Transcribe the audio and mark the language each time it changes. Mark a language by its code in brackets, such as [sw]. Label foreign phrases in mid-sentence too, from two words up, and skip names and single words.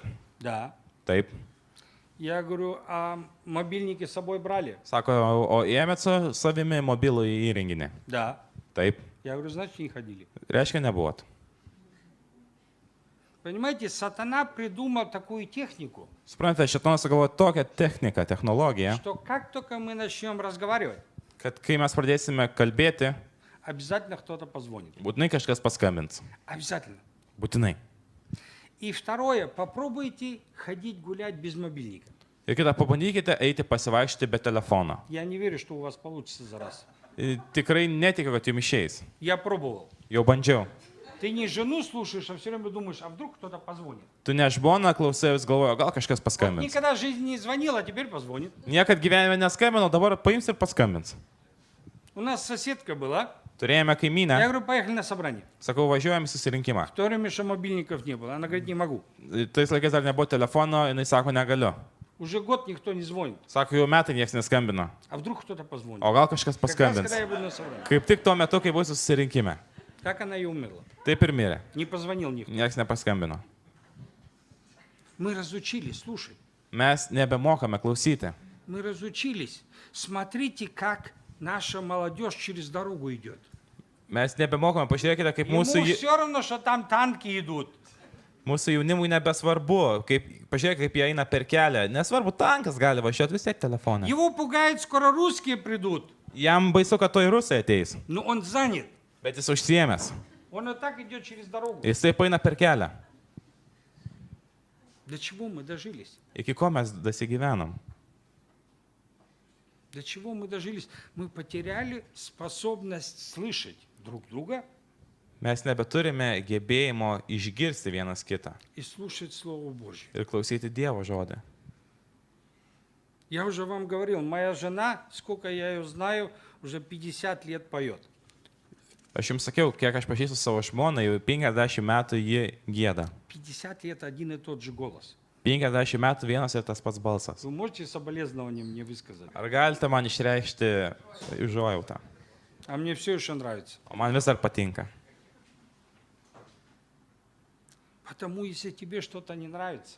[ru] Да. [lt] Taip. [ru] Я говорю, а мобильники с собой брали? [lt] Sako, o ėmėt su savimi mobilų įrenginį? [ru] Да. [lt] Taip. [ru] Я говорю, значит, не ходили. [lt] Reiškia, nebuvot. [ru] Понимаете, сатана придумал такую технику, [lt] Suprantate, šitonas sugalvoja tokią techniką, technologiją, [ru] что как только мы начнем разговаривать, [lt] kad kai mes pradėsime kalbėti, [ru] обязательно кто-то позвонит. [lt] būtinai kažkas paskambins. [ru] Обязательно. [lt] Būtinai. [ru] И второе, попробуйте ходить гулять без мобильника. [lt] Ir kitą, pabandykite eiti pasivaikščioti be telefono. [ru] Я не верю, что у вас получится за раз. [lt] Tikrai netikiu, kad jums išeis. [ru] Я пробовал. [lt] Jau bandžiau. [ru] Ты не жену слушаешь, а все время думаешь, а вдруг кто-то позвонит. [lt] Tu ne žmona klausai, vis galvoju, gal kažkas [ru] Вот [lt] paskambins. [ru] никогда в жизни не звонил, а теперь позвонит. [lt] Niekad gyvenime neskambino, dabar paims ir paskambins. [ru] У нас соседка была. [lt] Turėjome [ru] Я [lt] kaimynę, [ru] говорю, поехали на собрание. [lt] sakau, važiuojam į susirinkimą. [ru] В то время еще мобильников не было. Она говорит, не могу. [lt] Tais laikais dar nebuvo telefono, jinai sako, negaliu. [ru] Уже год никто не звонит. [lt] Sako, jau metai niekas neskambino. [ru] А вдруг кто-то позвонит? [lt] O gal kažkas [ru] Как раз, [lt] paskambins. [ru] когда я буду на собрании. [lt] Kaip tik tuo metu, kai bus susirinkime. [ru] Так она и умерла. [lt] Taip ir mirė. [ru] Не позвонил никто. [lt] Niekas nepaskambino. [ru] Мы разучились, слушай. [lt] Mes nebemokame klausyti. [ru] Мы разучились. Смотрите, как наша молодежь через дорогу идет. [lt] Mes nebemokame. Pažiūrėkite, kaip [ru] Ему [lt] mūsų, [ru] все равно, что там танки идут. [lt] mūsų jaunimui nebesvarbu. Pažiūrėkite, kaip jie eina per kelią. Nesvarbu, tankas gali važiuoti vis tiek telefoną. [ru] Его пугает, скоро русские придут. [lt] Jam baisu, kad to ir rusai ateis. [ru] Но он занят. [lt] Bet jis užsiemęs. [ru] Он и так идет через дорогу. [lt] Jis taip eina per kelią. [ru] До чего мы дожились? [lt] Iki ko mes dasigyvenom? [ru] До чего мы дожились? Мы потеряли способность слышать друг друга [lt] Mes nebeturime gebėjimo išgirsti vienas kitą [ru] и слушать Слово Божье. [lt] ir klausyti Dievo žodį. [ru] Я уже вам говорил, моя жена, сколько я ее знаю, уже 50 лет поет. [lt] Aš jums sakiau, kiek aš pažįstu savo žmoną, jau 50 metų ji gieda. [ru] 50 лет один и тот же голос. [lt] 50 metų vienas ir tas pats balsas. [ru] Вы можете соболезнования мне высказать? [lt] Ar galite man išreikšti užuojautą? [ru] А мне все еще нравится. [lt] O man vis dar patinka. [ru] Потому если тебе что-то не нравится,